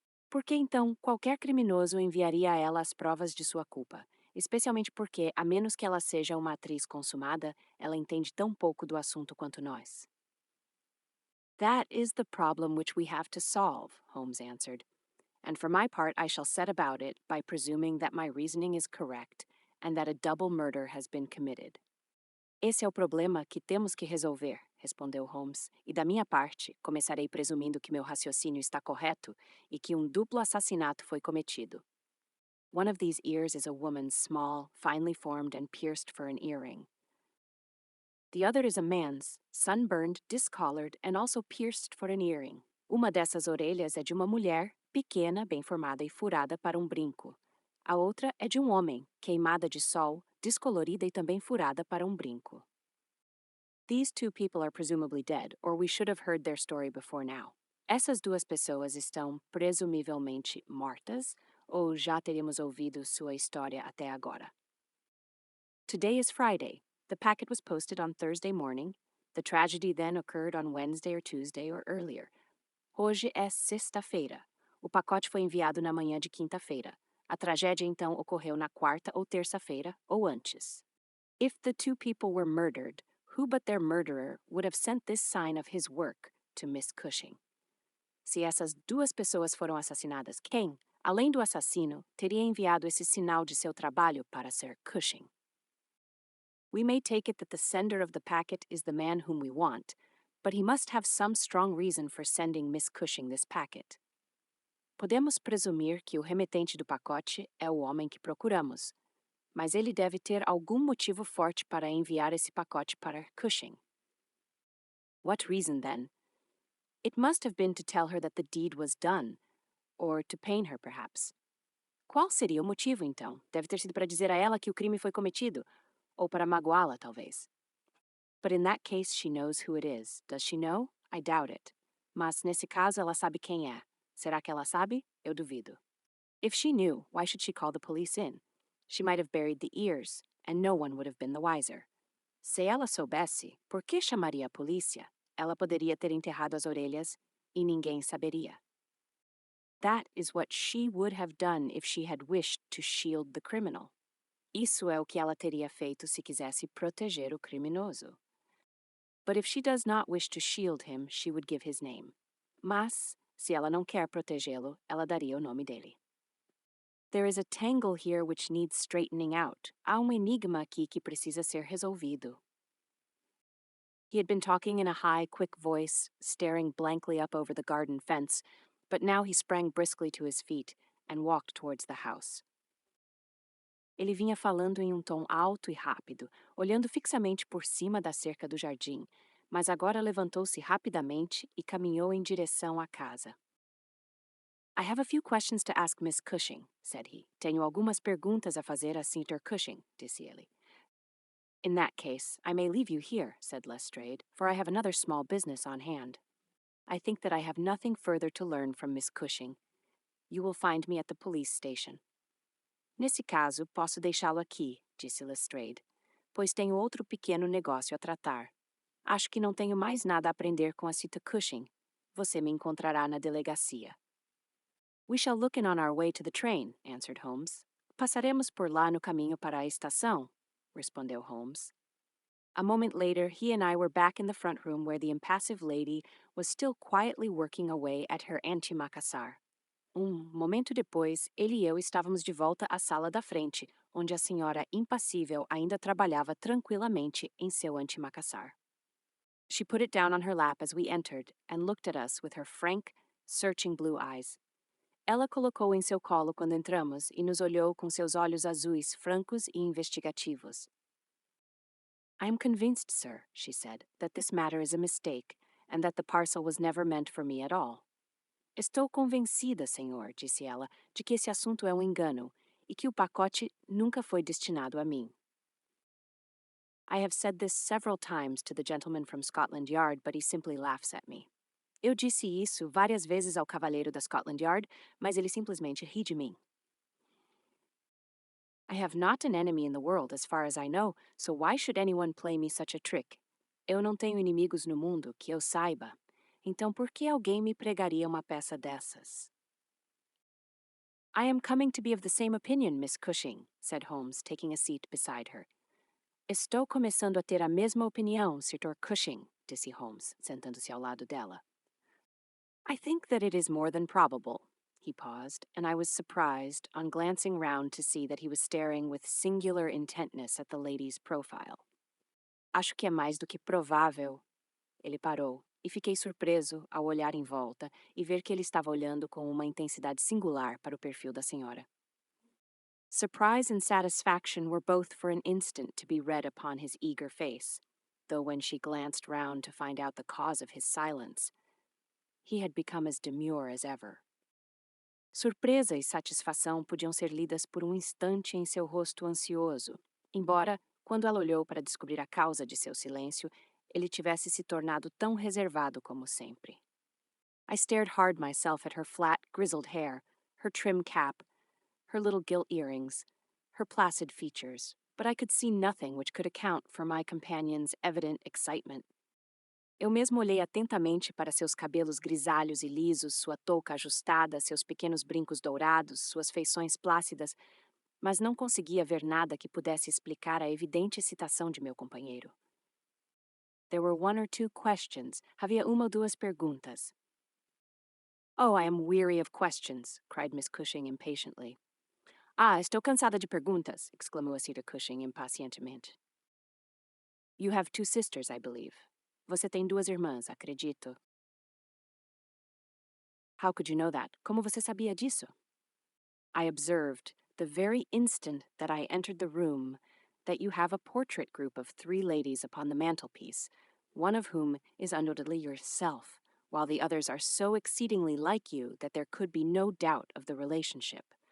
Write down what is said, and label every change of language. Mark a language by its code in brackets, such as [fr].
[pt] Por que então qualquer criminoso enviaria a ela as provas de sua culpa, especialmente porque, a menos que ela seja uma atriz consumada, ela entende tão pouco do assunto quanto nós? [en] That is the problem which we have to solve, Holmes answered. And for my part, I shall set about it by presuming that my reasoning is correct and that a double murder has been committed. [pt] Esse é o problema que temos que resolver, respondeu Holmes, e da minha parte, começarei presumindo que meu raciocínio está correto e que duplo assassinato foi cometido. [en] One of these ears is a woman's, small, finely formed and pierced for an earring. The other is a man's, sunburned, discolored, and also pierced for an earring. [pt] Uma dessas orelhas é de uma mulher, pequena, bem formada e furada para brinco. A outra é de homem, queimada de sol, descolorida e também furada para brinco. [en] These two people are presumably dead, or we should have heard their story before now. [pt] Essas duas pessoas estão presumivelmente mortas, ou já teríamos ouvido sua história até agora. [en] Today is Friday. The packet was posted on Thursday morning. The tragedy then occurred on Wednesday or Tuesday or earlier. [pt] Hoje é sexta-feira. O pacote foi enviado na manhã de quinta-feira. A tragédia então ocorreu na quarta ou terça-feira ou antes. [en] If the two people were murdered, who but their murderer would have sent this sign of his work to Miss Cushing? [pt] Se essas duas pessoas foram assassinadas, quem, além do assassino, teria enviado esse sinal de seu trabalho para Sir Cushing? [en] We may take it that the sender of the packet is the man whom we want, but he must have some strong reason for sending Miss Cushing this packet. [pt] Podemos presumir que o remetente do pacote é o homem que procuramos, mas ele deve ter algum motivo forte para enviar esse pacote para Cushing. [en] What reason, then? It must have been to tell her that the deed was done, or to pain her, perhaps. [pt] Qual seria o motivo, então? Deve ter sido para dizer a ela que o crime foi cometido, ou para magoá-la, talvez. [en] But in that case, she knows who it is. Does she know? I doubt it. [pt] Mas, nesse caso, ela sabe quem é. Será que ela sabe? Eu duvido. [en] If she knew, why should she call the police in? She might have buried the ears, and no one would have been the wiser. [pt] Se ela soubesse, por que chamaria a polícia? Ela poderia ter enterrado as orelhas, e ninguém saberia. [en] That is what she would have done if she had wished to shield the criminal. [pt] Isso é o que ela teria feito se quisesse proteger o criminoso. [en] But if she does not wish to shield him, she would give his name. [pt] Mas, se ela não quer protegê-lo, ela daria o nome dele. [en] There is a tangle here which needs straightening out. [pt] Há enigma aqui que precisa ser resolvido. [en] He had been talking in a high, quick voice, staring blankly up over the garden fence, but now he sprang briskly to his feet and walked towards the house. [pt] Ele vinha falando em um tom alto e rápido, olhando fixamente por cima da cerca do jardim, mas agora levantou-se rapidamente e caminhou em direção à casa. [en] I have a few questions to ask Miss Cushing, said he. [pt] Tenho algumas perguntas a fazer a Sr. Cushing, disse ele. [en] In that case, I may leave you here, said Lestrade, for I have another small business on hand. I think that I have nothing further to learn from Miss Cushing. You will find me at the police station. [pt] Nesse caso, posso deixá-lo aqui, disse Lestrade, pois tenho outro pequeno negócio a tratar. Acho que não tenho mais nada a aprender com a Cita Cushing. Você me encontrará na delegacia. [en] We shall look in on our way to the train, answered Holmes. [pt] Passaremos por lá no caminho para a estação, respondeu Holmes. [en] A moment later, he and I were back in the front room where the impassive lady was still quietly working away at her antimacassar. [pt] Momento depois, ele e eu estávamos de volta à sala da frente, onde a senhora impassível ainda trabalhava tranquilamente em seu antimacassar. [en] She put it down on her lap as we entered and looked at us with her frank, searching blue eyes. [pt] Ela colocou em seu colo quando entramos e nos olhou com seus olhos azuis francos e investigativos. [en] I am convinced, sir, she said, that this matter is a mistake and that the parcel was never meant for me at all. [pt] Estou convencida, senhor, disse ela, de que esse assunto é um engano e que o pacote nunca foi destinado a mim. [en] I have said this several times to the gentleman from Scotland Yard, but he simply laughs at me. [pt] Eu disse isso várias vezes ao cavalheiro da Scotland Yard, mas ele simplesmente ri de mim. [en] I have not an enemy in the world, as far as I know, so why should anyone play me such a trick? [pt] Eu não tenho inimigos no mundo, que eu saiba. Então por que alguém me pregaria uma peça dessas? [en] I am coming to be of the same opinion, Miss Cushing, said Holmes, taking a seat beside her. [pt] Estou começando a ter a mesma opinião, Sr. Cushing, disse Holmes, sentando-se ao lado dela. [en] I think that it is more than probable. He paused, and I was surprised, on glancing round, to see that he was staring with singular intentness at the lady's profile. [pt] Acho que é mais do que provável. Ele parou, e fiquei surpreso ao olhar em volta e ver que ele estava olhando com uma intensidade singular para o perfil da senhora. [en] Surprise and satisfaction were both for an instant to be read upon his eager face, though when she glanced round to find out the cause of his silence, he had become as demure as ever. [pt] Surpresa e satisfação podiam ser lidas por um instante em seu rosto ansioso, embora, quando ela olhou para descobrir a causa de seu silêncio, ele tivesse se tornado tão reservado como sempre. [en] I stared hard myself at her flat, grizzled hair, her trim cap, her little gilt earrings, her placid features, but I could see nothing which could account for my companion's evident excitement. [pt] Eu mesmo olhei atentamente para seus cabelos grisalhos e lisos, sua touca ajustada, seus pequenos brincos dourados, suas feições plácidas, mas não conseguia ver nada que pudesse explicar a evidente excitação de meu companheiro. [en] There were one or two questions. [pt] Havia uma ou duas perguntas. [en] Oh, I am weary of questions, cried Miss Cushing impatiently. [pt] Ah, estou cansada de perguntas, exclamou a Sra. Cushing impacientemente. [en] You have two sisters, I believe. [pt] Você tem duas irmãs, acredito. [en] How could you know that? [pt] Como você sabia disso? [en] I observed, the very instant that I entered the room, that you have a portrait group of three ladies upon the mantelpiece, one of whom is undoubtedly yourself, while the others are so exceedingly like you that there could be no doubt of the relationship.